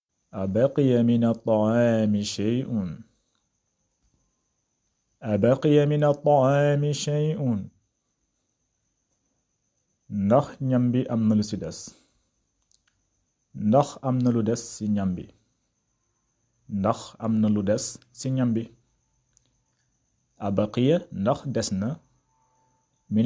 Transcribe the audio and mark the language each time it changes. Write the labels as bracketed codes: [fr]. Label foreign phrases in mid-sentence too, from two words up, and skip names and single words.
[ar] أبقي من الطعام شيء أبقي من الطعام شيء [wo] ndax ñam bi am na lu ci des ndax am na lu des ci ñam bi ndax am na lu des ci ñam bi abaqiya ndax des na min